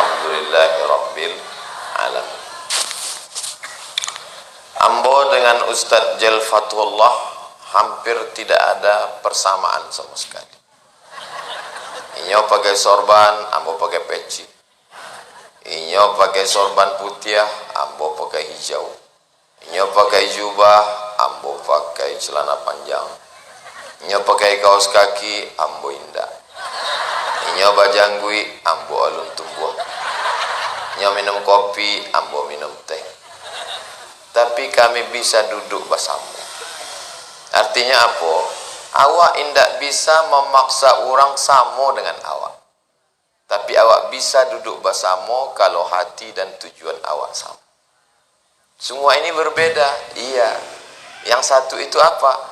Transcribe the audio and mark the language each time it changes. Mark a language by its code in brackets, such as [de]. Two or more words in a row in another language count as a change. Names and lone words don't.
[ar] Walhamdulillahi Rabbil Alamin. [id] Ambo dengan Ustadz Jal Fatullah hampir tidak ada persamaan sama sekali. [min] Inyo pakai sorban, ambo pakai peci. Inyo pakai sorban putih, ambo pakai hijau. Inyo pakai jubah, ambo pakai celana panjang. Inyo pakai kaos kaki, ambo indah. Inyo bajanggui, ambo alun tumbuh. Inyo minum kopi, ambo minum teh. [id] Tapi kami bisa duduk bersama. Artinya apa? [min] Awak indak bisa memaksa orang sama dengan awak. [id] Tapi awak bisa duduk bersama kalau hati dan tujuan awak sama. Semua ini berbeda. Iya. Yang satu itu apa?